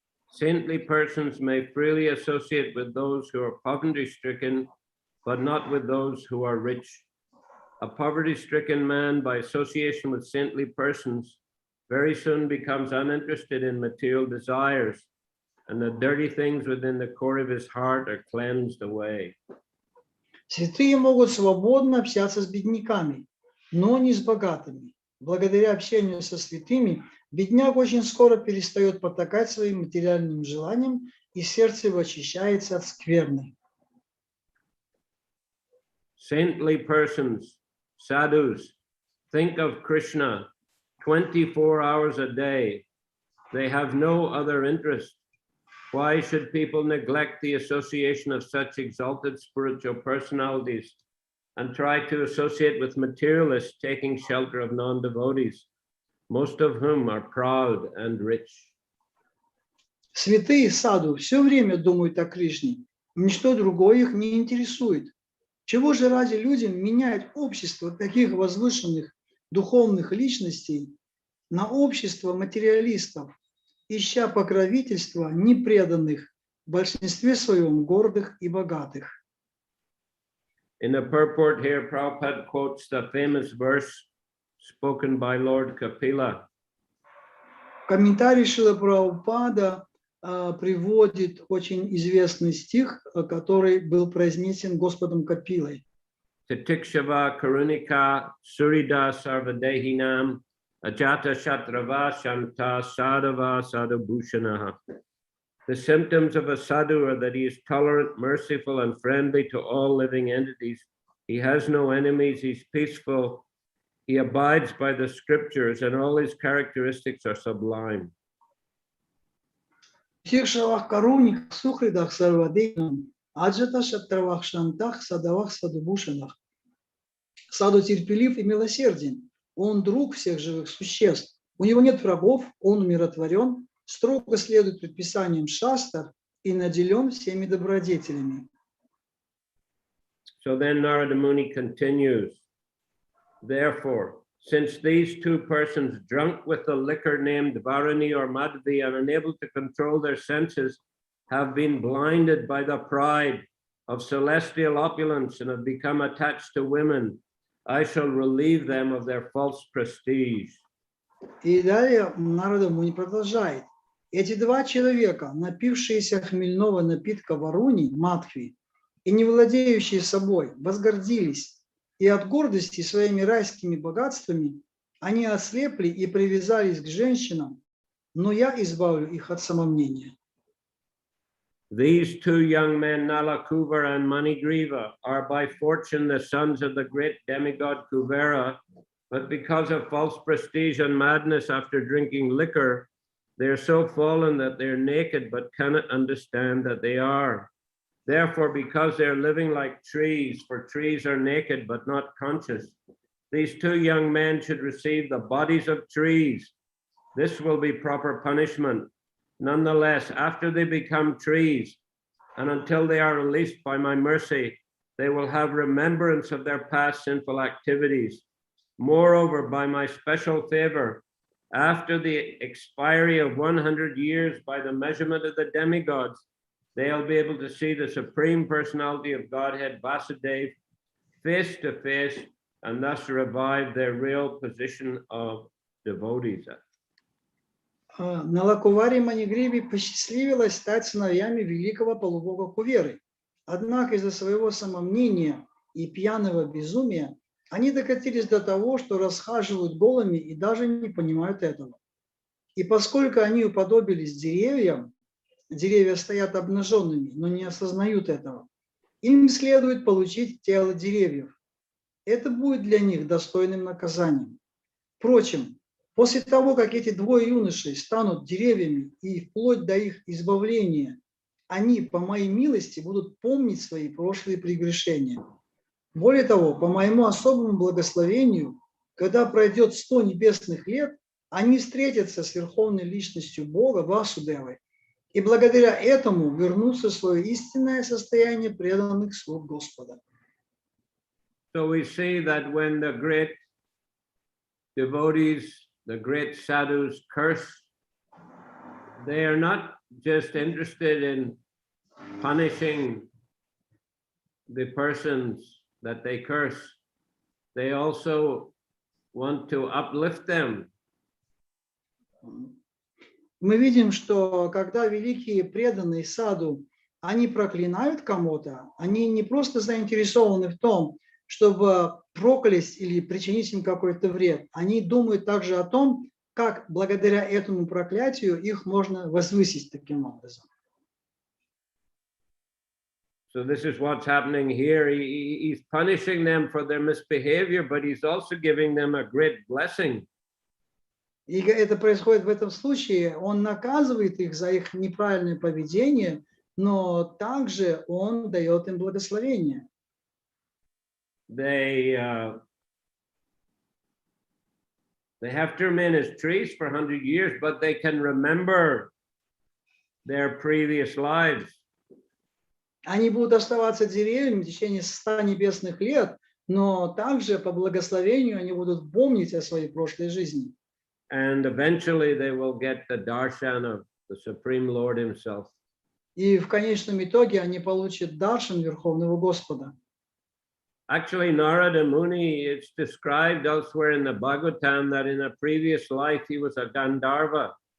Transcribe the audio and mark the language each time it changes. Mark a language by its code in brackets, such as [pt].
[en] Saintly persons may freely associate with those who are poverty-stricken, but not with those who are rich. A poverty-stricken man, by association with saintly persons, very soon becomes uninterested in material desires, and the dirty things within the core of his heart are cleansed away. [ru] Святые могут свободно общаться с бедняками, но не с богатыми. Благодаря общению со святыми, бедняк очень скоро перестает потакать своим материальным желаниям, и сердце его очищается от скверны. [en] Saintly persons, sadhus, think of Krishna 24 hours a day. They have no other interest. Why should people neglect the association of such exalted spiritual personalities and try to associate with materialists taking shelter of non-devotees, most of whom are proud and rich? [ru] Святые саду все время думают о Кришне, ничто другое их не интересует. Чего же ради людям менять общество таких возвышенных духовных личностей на общество материалистов, ища покровительства непреданных, в большинстве своем гордых и богатых? [en] In the purport here, Prabhupada quotes the famous verse spoken by Lord Kapila. [ru] Комментарий Шрила Прабхупада приводит очень известный стих, который был произнесен Господом Капилой. [sa] Titikshava Karunika Surida Sarvadehinam Ajata Shatrava Shanta Sadhava Sadhubhushanaha. [en] The symptoms of a sadhu are that he is tolerant, merciful, and friendly to all living entities. He has no enemies, he's peaceful, he abides by the scriptures, and all his characteristics are sublime. [sa] Тикшавах Каруник, Сухридах Сарвадейнам, Аджата Шатравах Шантах, Садавах Садубушанах. [ru] Саду терпелив и милосерден, он друг всех живых существ. У него нет врагов, он умиротворен, строго следует предписаниям шастр и наделен всеми добродетелями. [en] So then Narada Muni continues, therefore, since these two persons drunk with the liquor named Varani or Madhvi and unable to control their senses have been blinded by the pride of celestial opulence and have become attached to women, I shall relieve them of their false prestige. [ru] И далее Нарада Муни продолжает. Эти два человека, напившиеся хмельного напитка Варуни, Мадхви, и не владеющие собой, возгордились, и от гордости своими райскими богатствами они ослепли и привязались к женщинам, но я избавлю их от самомнения. [en] These two young men, Nala Kuvera and Manigriva, are by fortune the sons of the great demigod Kuvera, but because of false prestige and madness after drinking liquor, They are so fallen that they are naked but cannot understand that they are. Therefore, because they are living like trees, for trees are naked but not conscious, these two young men should receive the bodies of trees. This will be proper punishment. Nonetheless, after they become trees, and until they are released by my mercy, they will have remembrance of their past sinful activities. Moreover, by my special favor, after the expiry of 100 years by the measurement of the demigods, they'll be able to see the Supreme Personality of Godhead, Vasudeva, face to face, and thus revive their real position of devotees. [ru] На Лакуваре Манигриве посчастливилось стать сыновьями великого полубога Куверы. Однако из-за своего самомнения и пьяного безумия они докатились до того, что расхаживают голыми и даже не понимают этого. И поскольку они уподобились деревьям, деревья стоят обнаженными, но не осознают этого, им следует получить тело деревьев. Это будет для них достойным наказанием. Впрочем, после того, как эти двое юношей станут деревьями и вплоть до их избавления, они, по моей милости, будут помнить свои прошлые прегрешения. Более того, по моему особому благословению, когда пройдет 100 небесных лет, они встретятся с Верховной Личностью Бога, Васудевой, и благодаря этому вернутся в свое истинное состояние преданных слуг Господа. [en] So we see that when the great devotees, the great sadhus curse, they are not just interested in punishing the persons that they curse. They also want to uplift them. [ru] Мы видим, что когда великие преданные саду, они проклинают кого-то, они не просто заинтересованы в том, чтобы проклясть или причинить им какой-то вред. Они думают также о том, как благодаря этому проклятию их можно возвысить таким образом. [en] So this is what's happening here. He's punishing them for their misbehavior, but he's also giving them a great blessing. [ru] И это происходит в этом случае. Он наказывает их за их неправильное поведение, но также он дает им благословение. [en] They have to remain as trees for 100 years, but they can remember their previous lives. [ru] Они будут оставаться деревьями в течение 100 небесных лет, но также по благословению они будут помнить о своей прошлой жизни. [en] And eventually they will get the darshan of the Supreme Lord Himself. [ru] И в конечном итоге они получат даршан Верховного Господа. [en] Actually, Narada Muni, it's described elsewhere in the Bhagavatam that in a previous life he was a Gandharva.